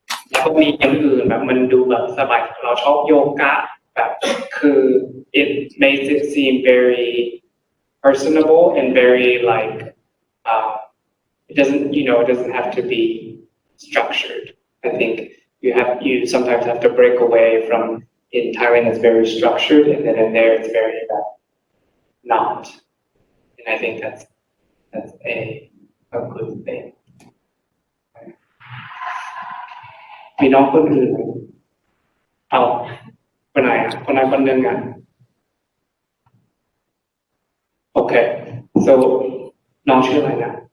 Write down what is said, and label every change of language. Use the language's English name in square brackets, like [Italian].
[Thai] แล้วก็มีอย่างอื่นแบบมันดูแบบสบายเราชอบโยคะแบบคือ [English] it makes it seem very personable and very like it doesn't have to be structured. I think you sometimes have to break away from in Thailand it's very structured and then in there it's very not. And I think that's a good thing. [Thai] มีน้องคนอื่นไหมเอาคนไหนอ่ะคนไหนคนหนึ่งอ่ะโอเค so น้องชื่ออะไรนะ